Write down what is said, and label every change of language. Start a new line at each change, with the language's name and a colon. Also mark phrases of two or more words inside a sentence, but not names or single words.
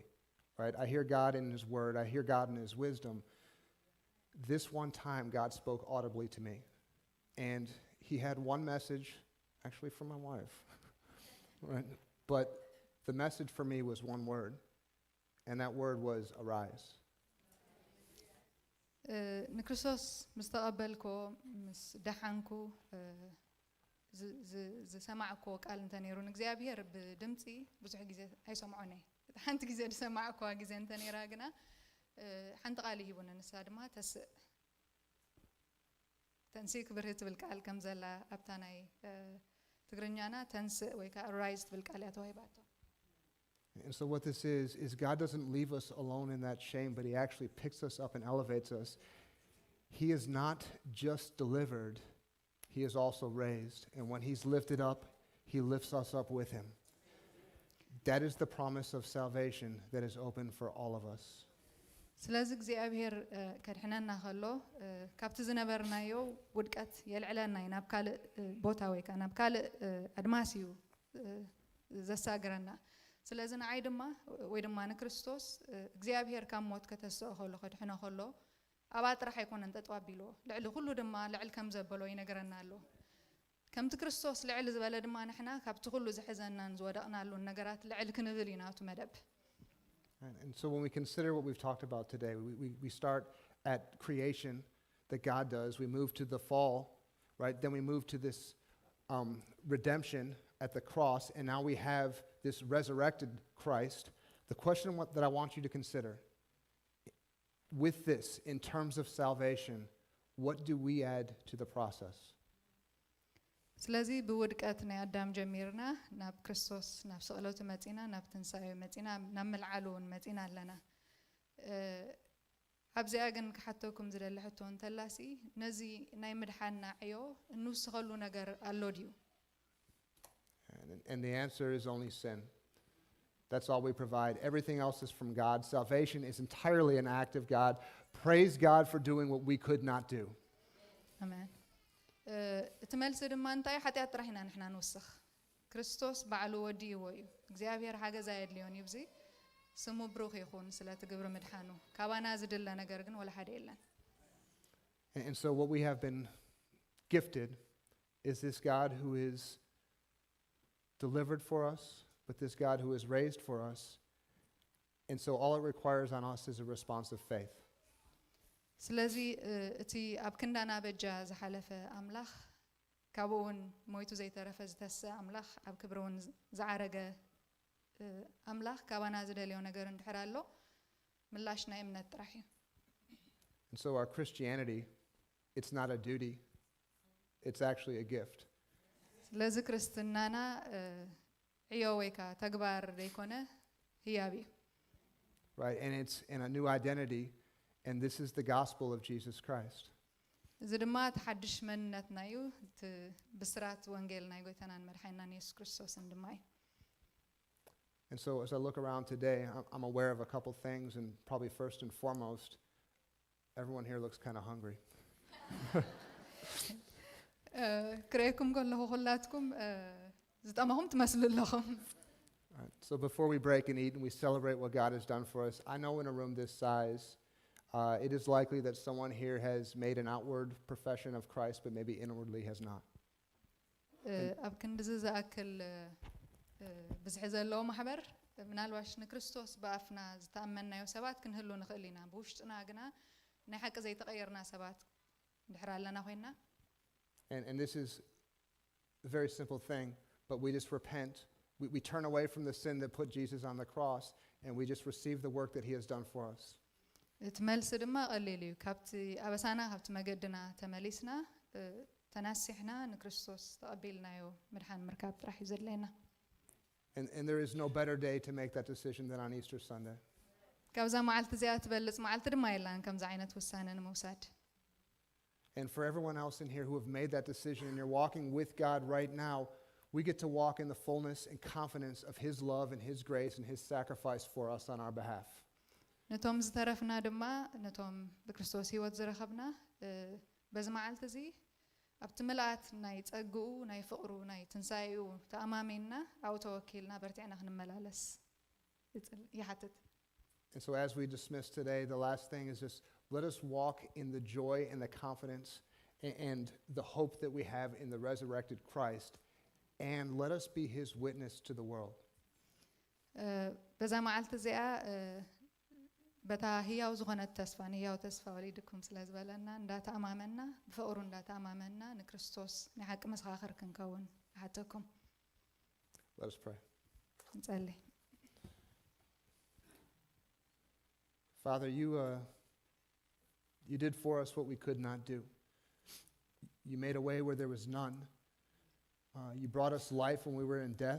English: Right? I hear God in His Word. I hear God in His wisdom. This one time, God spoke audibly to me. And He had one message, actually from my wife. Right? But the message for me was one word. And that word was arise.
Tigrinya: ንክርስቶስ ምስ ተቐበልኮ ምስ ደሓንኩ ዝሰማዕኮ ቃል እንተነይሩ ንእግዚኣብሔር ብድምፂ ብዙሕ ግዜ ኣይሰምዖነይ ሓንቲ ግዜ ዝሰማዕኳ ግዜ እንተነይራ ግና ሓንቲ ቃል ይሂቡኒ ንሳ ድማ ተንስእ ክብርህ ትብል ቃል ከም ዘላ ኣብታ ናይ ትግርኛና ተንስእ ወይ ከዓ ራይዝ ትብል ቃል እያ ተዋሂባቶ
English: And so what this is God doesn't leave us alone in that shame, but He actually picks us up and elevates us. He is not just delivered, He is also raised. And when He's lifted up, He lifts us up with Him. That is the promise of salvation that is open for all of us.
Tigrinya: ስለዚ እግዚአብሔር ከድሕነና ከሎ ካብቲ ዝነበርናዮ ውድቀት የልዕለና ናብ ካልእ ቦታ ወይ ከዓ ናብ ካልእ ኣድማስ እዩ ዘሳግረና ስለዚ ንዓይ ድማ ወይ ድማ ንክርስቶስ እግዚአብሔር ካብ ሞት ከተስኦ ከሎ ከድሕነ ከሎ ኣባ ጥራሕ ኣይኮነን ጠጠው ኣቢሎ ልዕሊ ኩሉ ድማ ልዕል ከም ዘበሎ ይነገረና ኣሎ ከምቲ ክርስቶስ ልዕል ዝበለ ድማ ንሕና ካብቲ ኩሉ ዝሕዘናን ዝወደቕናሉን ነገራት ልዕል ክንብል ኢና ቱ መደብ
English: And so when we consider what we've talked about today, we start at creation that God does. We move to the fall, right? Then we move to this redemption at the cross, and now we have this resurrected Christ. The question that I want you to consider with this, in terms of salvation, what do we add to the process?
Tigrinya: ስለዚ ብውድቀት ናይ ኣዳም ጀሚርና ናብ ክርስቶስ ናብ ስቕለቱ መጺና ናብ ትንሳኤ መጺና ናብ መልዓሉን መጺና ኣለና ኣብዚኣ ግን ክሓተኩም ዝደሊ ሕቶ እንተላሲ ነዚ ናይ ምድሓንና ዕዮ እንውስኸሉ ነገር ኣሎ ድዩ
English: And the answer is only sin. That's all we provide. Everything else is from God. Salvation is entirely an act of God. Praise God for doing what we could not do. Amen.
Tigrinya: እትመልስ ድማ እንታይ ሓጢኣት ጥራሕ ኢና ንሕና ንውስኽ ክርስቶስ ባዕሉ ወዲእዎ እዩ እግዚኣብሔር ሓገዛ የድልዮን እዩ ብዚ ስሙ ብሩኽ ይኹን ስለ ትግብሪ ምድሓኑ ካባና ዝድለ ነገር ግን ወላ ሓደ የለን
English: And so what we have been gifted is this God who is delivered for us, but this God who is raised for us. And so all it requires on us is a response of faith.
Tigrinya: ስለዚ እቲ ኣብ ክንዳና በጃ ዝሓለፈ ኣምላኽ ካብኡውን ሞይቱ ዘይተረፈ ዝተስእ ኣምላኽ ኣብ ክብሪውን ዝዓረገ ኣምላኽ ካባና ዝደልዮ ነገር እንድሕር ኣሎ ምላሽ ናይ እምነት ጥራሕ እዩ
English: And so our Christianity, it's not a duty, it's actually a gift.
Tigrinya: ስለዚ ክርስትናና ዕዮ ወይ ከዓ ተግባር ዘይኮነ ህያብ እዩ
English: Right, and it's in a new identity. And this is the gospel of Jesus Christ.
Tigrinya: እዚ ድማ ተሓድሽ መንነትና እዩ ብስራት ወንጌል ናይ ጎይታናን መድሓኒናን ኢየሱስ ክርስቶስን ድማ እዩ
English: And so as I look around today, I'm aware of a couple things, and probably first and foremost, everyone here looks kind of hungry.
Tigrinya: ክሬኩም ከለኹ ኩላትኩም ዝጠመኹም ትመስሉ ኣለኹም
English: So before we break and eat and we celebrate what God has done for us, I know in a room this size, it is likely that someone here has made an outward profession of Christ, but maybe inwardly has not.
Tigrinya: ኣብ ክንዲዚ ዝኣክል ብዝሒ ዘለዎ ማሕበር ምናልባሽ ንክርስቶስ ብኣፍና ዝተኣመንናዮ ሰባት ክንህሉ ንኽእል ኢና ብውሽጥና ግና ናይ ሓቂ ዘይተቐየርና ሰባት እንድሕር ኣለና ኮይንና
English: And this is a very simple thing, but we just repent We turn away from the sin that put Jesus on the cross, and we just receive the work that he has done for us.
Tigrinya: እቲ መልሲ ድማ ቀሊል እዩ ካብቲ ኣበሳና ካብቲ መገድና ተመሊስና ተናሲሕና ንክርስቶስ ተቐቢልናዮ ምድሓን ምርካብ ጥራሕ እዩ ዘድለየና
English: And there is no better day to make that decision than on Easter Sunday.
Tigrinya: ካብዛ መዓልቲ እዚኣ ትበልፅ መዓልቲ ድማ የላን ከምዚ ዓይነት ውሳነ ንምውሳድ
English: And for everyone else in here who have made that decision and you're walking with God right now, we get to walk in the fullness and confidence of his love and his grace and his sacrifice for us on our behalf.
Tigrinya: ነቶም ዝተረፍና ድማ ነቶም ብክርስቶስ ህይወት ዝረኸብና በዚ መዓልቲ እዚ ኣብቲ ምልኣት ናይ ፀግኡ ናይ ፍቕሩ ናይ ትንሳኤኡ ተኣማሚንና ኣብኡ ተወኪልና በርቲዕና ክንመላለስ ይሓትት
English: And so as we dismiss today, the last thing is just let us walk in the joy and the confidence and the hope that we have in the resurrected Christ, and let us be his witness to the world.
Tigrinya: በዛ መዓልቲ እዚኣ በታ ህያው ዝኾነት ተስፋ ንህያው ተስፋ ወሊድኩም ስለ ዝበለና እንዳተኣማመና ብፍቕሩ እንዳተኣማመና ንክርስቶስ ናይ ሓቂ መሰኻኽር ክንከውን ይሓተኩም
English: Let us pray.
Tigrinya: ንጸልይ
English: Father, you did for us what we could not do. You made a way where there was none. You brought us life when we were in death.